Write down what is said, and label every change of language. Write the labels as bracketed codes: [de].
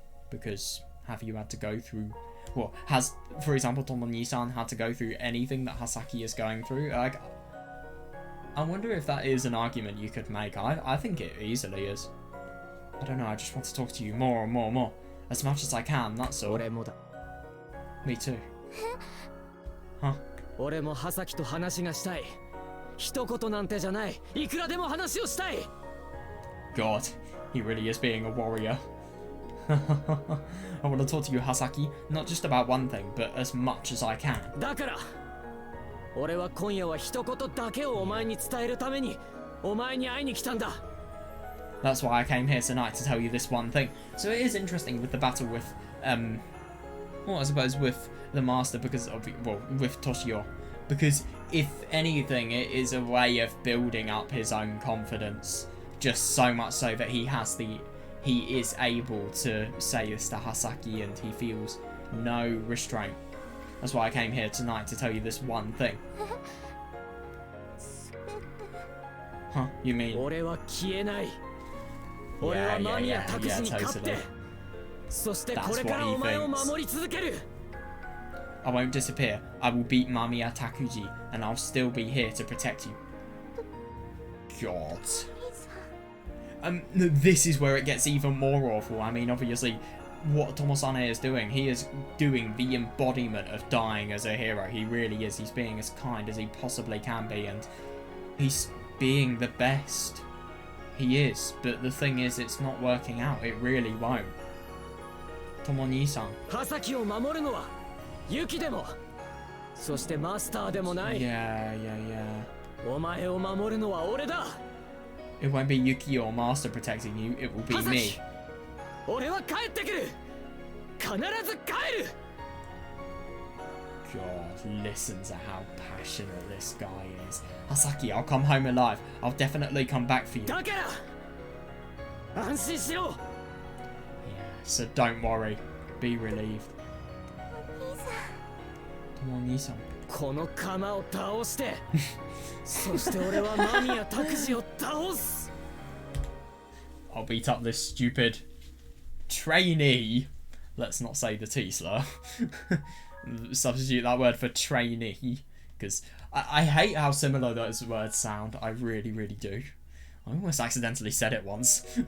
[en] Because have you had to go through... Well, has, for example, Tomo-ni-san had to go through anything that Hasaki is going through? Like, I wonder if that is an argument you could make. I think it easily is. I don't know, I just want to talk to you more and more and more. As much as I can, that's all. [ja] 俺もだ [en] Me too. Huh? [ja] 俺も葉崎と話がしたい一言なんてじゃないいくらでも話をしたい [en] God, he really is being a warrior. I want to talk to you, Hasaki, not just about one thing, but as much as I can. [ja] だから俺は今夜は一言だけをお前に伝えるためにお前に会いに来たんだ [en] That's why I came here tonight, to tell you this one thing. So it is interesting with the battle with, well, I suppose with the Master, because of, well, with Toshio. Because if anything, it is a way of building up his own confidence. Just so much so that he is able to say this to Hasaki and he feels no restraint. That's why I came here tonight, to tell you this one thing. Huh? You mean? [ja] 俺は消えない俺は間宮拓司に勝ってそしてこれからお前を守り続ける [en] I won't disappear. I will beat Mamiya Takuji and I'll still be here to protect you. God. This is where it gets even more awful. I mean, obviously, what Tomosane is doing, he is doing the embodiment of dying as a hero. He really is. He's being as kind as he possibly can be and he's being the best. He is, but the thing is, it's not working out. It really won't. Tomoni-san. [ja] 葉崎を守るのはユキでもそしてマスターでもない [en] Yeah. [ja] お前を守るのは俺だ [en] It won't be Yuki or Master protecting you. It will be [ja] 葉 [en] me. [ja] 崎俺は帰ってくる必ず帰る [en] God, listen to how passionate this guy is. Hasaki, I'll come home alive. I'll definitely come back for you. [ja] だから安心しろ [en] Yeah, so don't worry. Be relieved. [ja] お兄さん [en] Tomoni-san. [ja] この釜を倒してそして俺は間宮拓司を倒す [en] I'll beat up this stupid trainee. Let's not say the T slur. Substitute that word for trainee. Because I hate how similar those words sound. I really, really do. I almost accidentally said it once.